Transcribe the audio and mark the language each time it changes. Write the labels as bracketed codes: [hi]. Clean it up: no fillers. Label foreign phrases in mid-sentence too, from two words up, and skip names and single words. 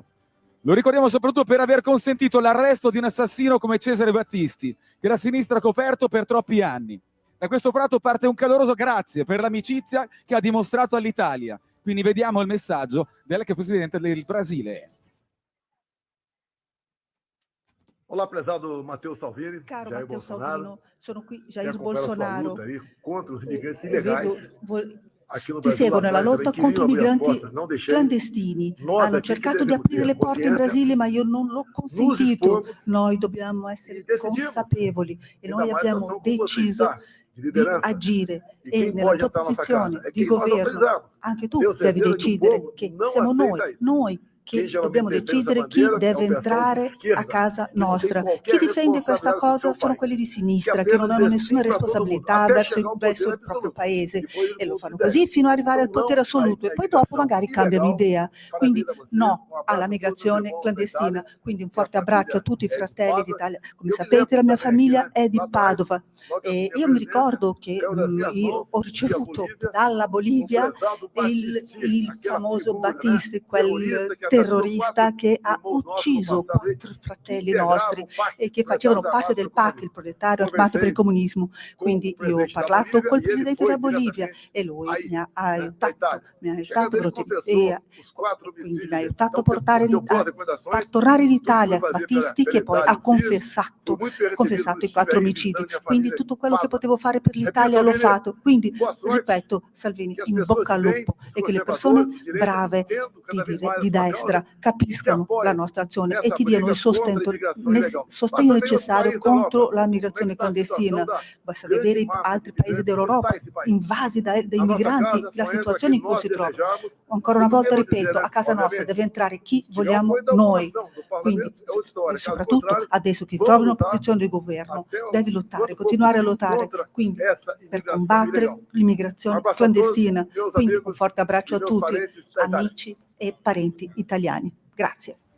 [it] Lo ricordiamo soprattutto per aver consentito l'arresto di un assassino come Cesare Battisti, che la sinistra ha coperto per troppi anni. Da questo prato parte un caloroso grazie per l'amicizia che ha dimostrato all'Italia. Quindi vediamo il messaggio del presidente del Brasile. [pt] Olá, prezado Matteo Salvini, [it] Caro [pt] Jair [it] Matteo [pt] Bolsonaro, [it] Salvino, sono qui, [pt] que Jair acompanha a sua Bolsonaro. luta aí contra os imigrantes [it] Vedo, [pt] ilegais. Aqui no [it] ti [pt] Brasil, [it] seguo [pt] lá [it] nella [pt] atrás, [it] lotta [pt] queriam [it] contro i [pt] abrir as [it] migranti [pt] portas, não deixei. [it] clandestini. [pt] Nós [it] Hanno [pt] aqui que [it] cercato di [pt] devemos [it] aprire [pt] ter [it] le porte in [pt] consciência, [it] Brasile, ma io non l'ho [pt] nos [it] consentito. [pt] expomos [it] Noi dobbiamo essere [pt] e decidimos. [it] consapevoli e [pt] Ainda [it] noi [pt] mais [it] abbiamo [pt] ação como vocês, [it] deciso [pt] tá? De [it] di [pt] liderança. [it] agire [pt] E [it] e [pt] quem [it] nella [pt] pode [it] tua [pt] entrar na nossa [it] posizione [pt] casa? É [it] di [pt] quem nós [it] governo [pt] autorizamos. [it] anche tu [pt] Tenho [it] devi [pt] certeza que o [it] decidere [pt] povo [it] che [pt] não [it] siamo [pt] aceita isso. [it] noi che [pt] Quem [it] dobbiamo [pt] geralmente defende essa [it] decidere chi [pt] bandeira é [it] deve [pt] o pessoal de [it] entrare a [pt] esquerda, [it] casa [pt] que não tem [it] nostra. [pt] qualquer [it] Chi difende questa [pt] responsabilidade [it] cosa [pt] do seu [it] sono quelli di [pt] país, que [it] sinistra, che non [pt] apenas [it] hanno [pt] dizer [it] nessuna [pt] sim para todo mundo, [it] responsabilità [pt] até [it] verso [pt] chegar ao [it] verso [pt] poder [it] il proprio [pt] absoluto. [it] paese [pt] Depois eles [it] e lo [pt] mudam de [it] fanno [pt] ideia. [it] così fino ad arrivare al [pt] Então, [it] potere [pt] não [it] assoluto [pt] a [it] e poi dopo [pt] imigração [it] magari cambiano [pt] ilegal. [it] idea. Quindi [pt] Parabéns a você, [it] no [pt] um abraço [it] alla [pt] a todos os [it] migrazione [pt] irmãos da [it] clandestina. [pt] Itália. [it] Quindi un [pt] Minha [it] forte abbraccio a [pt] família [it] tutti i [pt] é de [it] fratelli [pt] Padova. [it] d'Italia. Come [pt] Eu me [it] sapete, la [pt] lembro [it] mia [pt] também aqui, [it] famiglia [pt] né? [it] è di [pt] Lá atrás, [it] Padova [pt] logo que [it] e [pt] assumi a [it] io mi [pt] presidência, [it] ricordo che [pt] caiu nas minhas [it] io [pt] mãos [it] ho [pt] via [it] ricevuto [pt] Bolívia [it] dalla [pt] o [it] Bolivia [pt] prezado Battisti, [it] il [pt] aquela [it] famoso [pt] figura, né? [it] Battisti, quel [pt] Terrorista que assassinou [it] terrorista [pt] 4 [it] che ha [pt] irmãos nossos no [it] ucciso [pt] passado aí, [it] 4 [pt] que [it] fratelli [pt] integravam [it] nostri [pt] o PAC, [it] e che facevano [pt] Proletários [it] parte [pt] Armados [it] del [pt] pelo [it] PAC, il [pt] Comunismo. [it] proletario armato per il [pt] Conversei [it] comunismo. [pt] com [it] Quindi [pt] o [it] io ho [pt] presidente da [it] parlato [pt] Bolívia [it] col [pt] e ele [it] presidente [pt] foi [it] della Bolivia [pt] diretamente [it] e lui [pt] aí, [it] mi ha [pt] né, da [it] aiutato, [pt] Itália. [it] mi ha [pt] Chegando, ele [it] aiutato [pt] confessou [it] e [pt] os 4 [it] quindi [pt] homicídios [it] mi ha [pt] dele. [it] aiutato a [pt] Então, [it] portare [pt] deu boas [it] far [pt] recordações. [it] tornare in [pt] Tudo que [it] Italia [pt] foi fazer [it] Battisti, che poi ha [pt] Itália, eu fiz. [it] confessato, [pt] Fui muito bem recebido [it] confessato [pt] quando [it] i 4 [pt] estive aí [it] omicidi. [pt] visitando minha [it] Quindi [pt] família [it] tutto [pt] em [it] quello che [pt] Padova. [it] potevo fare per [pt] Repito, [it] l'Italia l'ho [pt] Salvini, [it] fatto. Quindi [pt] boa sorte. [it] ripeto, Salvini, [pt] Que as [it] in [pt] pessoas [it] bocca al [pt] de bem, [it] lupo [pt] os [it] e che le [pt] conservadores [it] persone [pt] de direita [it] brave [pt] entendam cada vez mais [it] di [pt] a sua [it] destra [pt] causa e te [it] capiscano la [pt] apoiem [it] nostra azione e [pt] nessa [it] ti diano [pt] briga [it] il [pt] contra a [it] sostegno, [pt] imigração ilegal. [it] sostegno [pt] Basta ver outros [it] necessario [pt] países da [it] contro [pt] Europa. [it] la [pt] Como é que [it] migrazione [pt] está a situação [it] clandestina. [pt] da [it] Basta [pt] grande [it] vedere [pt] massa [it] altri [pt] de [it] paesi [pt] imigrantes que [it] d'Europa [pt] está esse país. [it] invasi dai [pt] Na nossa [it] migranti, [pt] casa [it] la [pt] só entra [it] situazione in [pt] quem [it] cui [pt] nós [it] si trova. [pt] desejamos. [it] Ancora una [pt] E [it] volta [pt] podemos [it] ripeto, [pt] dizer, [it] a casa nostra [pt] obviamente, [it] deve entrare chi [pt] se tiver um [it] vogliamo [pt] apoio da [it] noi. [pt] população, do [it] Quindi, [pt] parlamento, é outra história. Caso [it] soprattutto [pt] contrário, [it] adesso chi [pt] vamos [it] trovi una [pt] lutar [it] posizione di governo [pt] até [it] devi lottare, [pt] quando for [it] continuare a [pt] possível [it] lottare. [pt] contra [it] Quindi, [pt] essa [it] per [pt] imigração [it] combattere [pt] ilegal. Um [it] l'immigrazione [pt] abraço a todos, [it] clandestina. [pt] meus [it] Quindi un [pt] amigos [it] forte abbraccio [pt] e [it] a [pt] meus [it] tutti, [pt] parentes da Itália. [it] amici e parenti italiani. Grazie.